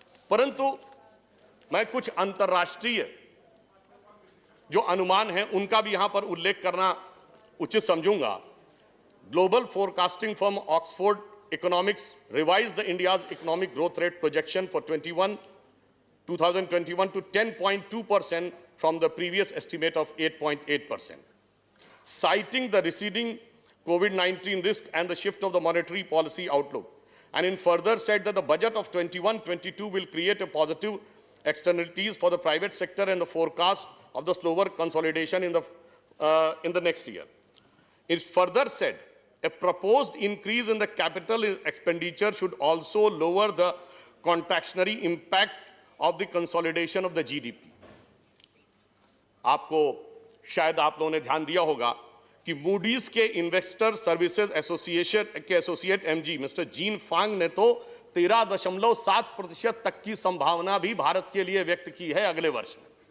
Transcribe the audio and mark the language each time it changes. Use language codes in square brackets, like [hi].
[hi] परंतु मैं कुछ अंतर्राष्ट्रीय जो अनुमान हैं उनका भी यहां पर उल्लेख करना उचित समझूंगा। [en] Global forecasting firm Oxford Economics revised the India's economic growth rate projection for 2021 to 10.2% from the previous estimate of 8.8%. Citing the receding COVID-19 risk and the shift of the monetary policy outlook, and in further said that the budget of 21-22 will create a positive externalities for the private sector and the forecast of the slower consolidation in the next year. It further said a proposed increase in the capital expenditure should also lower the contractionary impact of the consolidation of the GDP. [hi] आपको शायद आप लोगों ने ध्यान दिया होगा कि Moody's के इन्वेस्टर सर्विसेज एसोसिएशन के एसोसिएट एमजी मिस्टर जीन फांग ने तो 13.7% तक की संभावना भी भारत के लिए व्यक्त की है अगले वर्ष में।